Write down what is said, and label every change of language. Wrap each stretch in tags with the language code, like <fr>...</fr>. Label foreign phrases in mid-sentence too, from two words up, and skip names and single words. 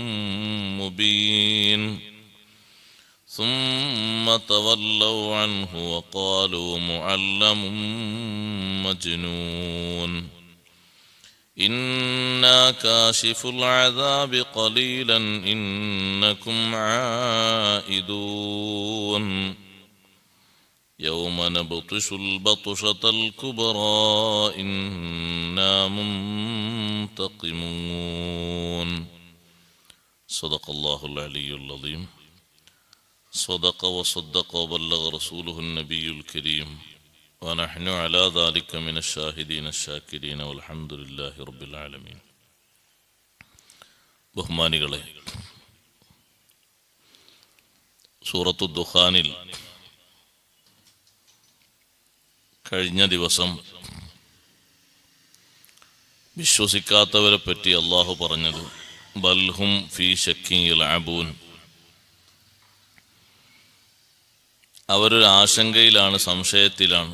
<ar>مبين ثم تولوا عنه وقالوا معلم مجنون إنا كاشف العذاب قليلا إنكم عائدون يوم نبطش البطشة الكبرى إنا منتقمون. صدق الله العلي العظيم. صدق وصدق وبلغ رسوله النبي الكريم ونحن على ذلك من الشاهدين الشاكرين والحمد لله رب العالمين.</ar> <ml>ബഹുമാനികളെ, സൂറത്തു ദുഖാനിൽ കഴിഞ്ഞ ദിവസം വിശ്വസിക്കാത്തവരെ പറ്റി അള്ളാഹു പറഞ്ഞത്</ml> <ar>بل هم في شك يلعبون,</ar> <ml>അവരൊരു ആശങ്കയിലാണ്, സംശയത്തിലാണ്.</ml>